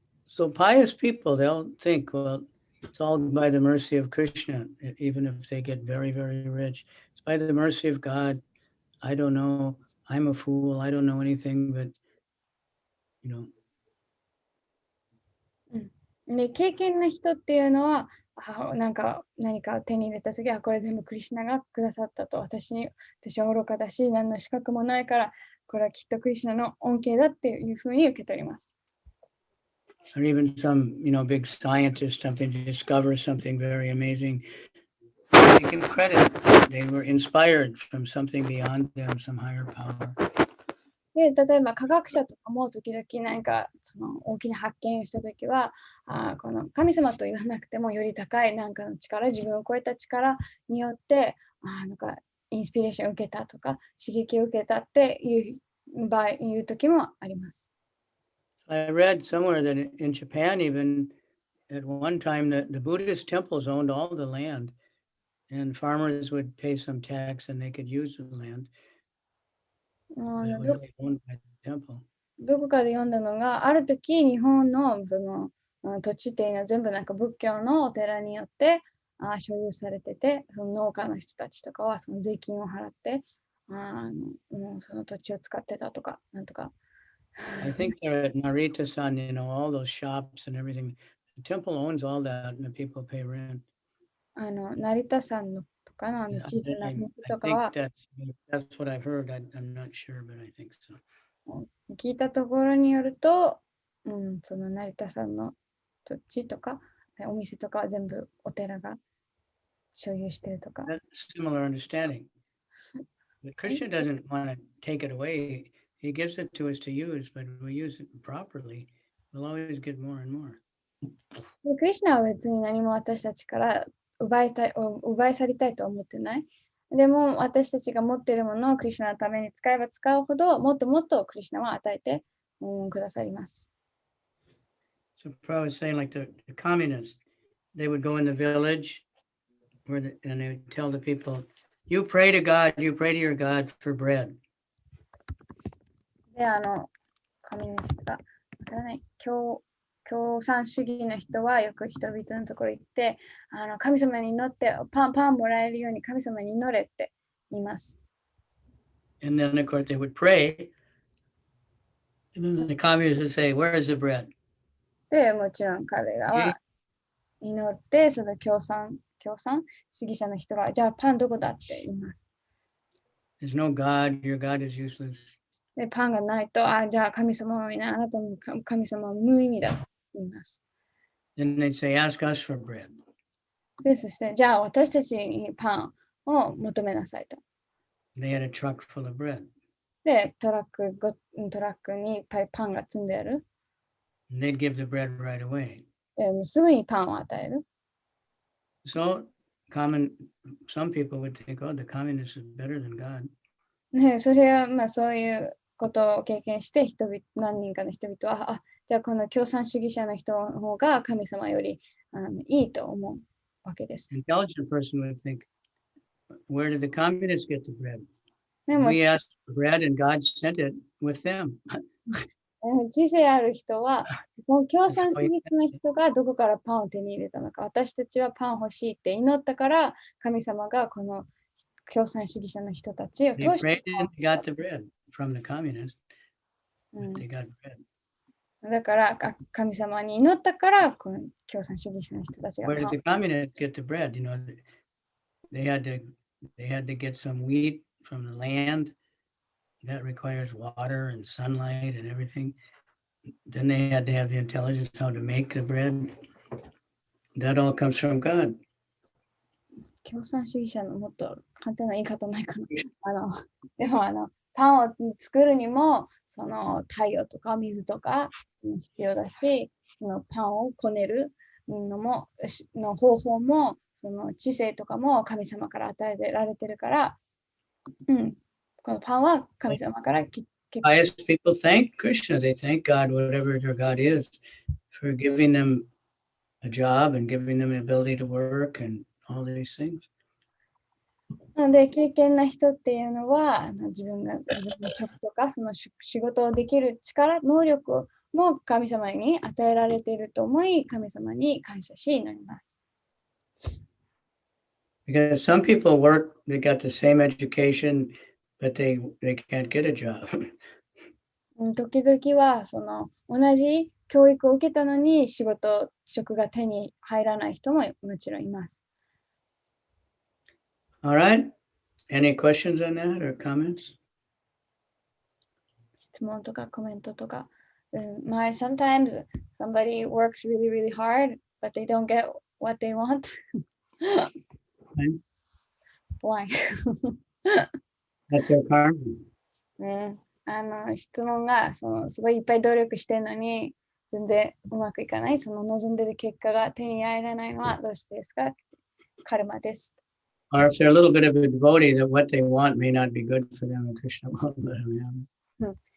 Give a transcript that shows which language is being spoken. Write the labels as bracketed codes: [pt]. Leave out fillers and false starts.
[en] So pious people, they'll think, well, it's all by the mercy of Krishna, even if they get very, very rich. It's by the mercy of God. I don't know. I'm a fool. I don't know anything, but, [ja] で、経験な人っていうのは、何か手に入れたときは、これ全部クリシュナがくださったと。私は愚かだし、何の資格もないから、これはきっとクリシュナの恩恵だっていうふうに受け取ります。 [en] Or even some, big scientist, something to discover something very amazing. They can credit, they were inspired from something beyond them, some higher power. [ja] で、例えば科学者とかも時々何か大きな発見をしたときは、この神様と言わなくてもより高い何かの力、自分を超えた力によって、インスピレーションを受けたとか、刺激を受けたっていう時もあります。 [en] I read somewhere that in Japan, even at one time, the Buddhist temples owned all the land, and farmers would pay some tax, and they could use the land. It was really owned by the temple. [ja] どこかで読んだのが、ある時日本の土地っていうのは全部なんか仏教のお寺によって所有されてて、その農家の人たちとかはその税金を払ってその土地を使ってたとか、なんとか。 [en] I think they're at Narita-san, all those shops and everything. The temple owns all that, and the people pay rent. [ja] 成田山のとかの小さな道とかは、 [en] that's what I've heard. I'm not sure, but I think so. [ja] 聞いたところによると、その成田山の土地とか、お店とかは全部お寺が所有してるとか。 [en] That's similar understanding. But Krishna doesn't want to take it away. He gives it to us to use, but if we use it properly, we'll always get more and more. [ja] でクリシュナは別に何も私たちから奪い去りたいとは思ってない。でも私たちが持っているものをクリシュナのために使えば使うほどもっともっとクリシュナは与えて、くださります。 [en] So Prabhupada was saying, like the communists, they would go in the village and they would tell the people, you pray to God, you pray to your God for bread. [ja] で、神主が、わからない、共産主義の人はよく人々のところに行って、神様に祈ってパンもらえるように神様に祈れって言います。 [en] And then, of course, they would pray. And then the communists would say, where is the bread? [ja] で、もちろん彼らは祈って、その共産主義者の人が、じゃあパンどこだって言います。 [en] There's no God, your God is useless. [ja] で、パンがないと、じゃあ神様はいない、あなたの神様は無意味だと言います。 [en] Then they'd say, ask us for bread. [ja] で、そして、じゃあ私たちにパンを求めなさいと。 [en] They had a truck full of bread. [ja] で、トラックにいっぱいパンが積んである。 [en] And they'd give the bread right away. [ja] すぐにパンを与える。 [en] So some people would think, oh, the communist is better than God. [ja] ね、それはそういうことを経験して何人かの人々は、じゃあこの共産主義者の人の方が神様よりいいと思うわけです。 [en] Intelligent person would think, where did the communists get the bread? [ja] でも [en] We asked for bread and God sent it with them. [ja] 知性ある人は、この共産主義の人がどこからパンを手に入れたのか、私たちはパン欲しいって祈ったから、神様がこの共産主義者の人たちを通 [en] They [ja] して、 [en] prayed and they got the bread from the communists. But they got bread. [ja] だから神様に祈ったから、この共産主義者の人たちが [en] Where did the communists get the bread? You know, they had to get some wheat from the land. That requires water and sunlight and everything. Then they had to have the intelligence how to make the bread. That all comes from God. [ja] 共産主義者のもっと簡単な言い方ないかな。でもパンを作るにも、その太陽とか水とか必要だし、そのパンをこねるの方法も、その知性とかも神様から与えられてるから、このパンは神様から [en] Pious people thank Krishna. They thank God, whatever their God is, for giving them a job and giving them the ability to work and all these things. [ja] なので、敬虔な人っていうのは、自分の職とか、その仕事をできる力、能力も神様に与えられていると思い、神様に感謝し祈ります。 [en] Because some people work, they got the same education, but they can't get a job. [ja] 時々は、その同じ教育を受けたのに職が手に入らない人ももちろんいます。 [en] All right. Any questions on that or comments? [ja] 質問とかコメントとか。 [en] Sometimes somebody works really, really hard, but they don't get what they want. Why? That's their karma. [ja] 質問がすごいいっぱい努力してるのに全然うまくいかない。その望んでる結果が手に入らないのはどうしてですか？カルマです。 [en] Or if they're a little bit of a devotee, that what they want may not be good for them, and Krishna won't let them have.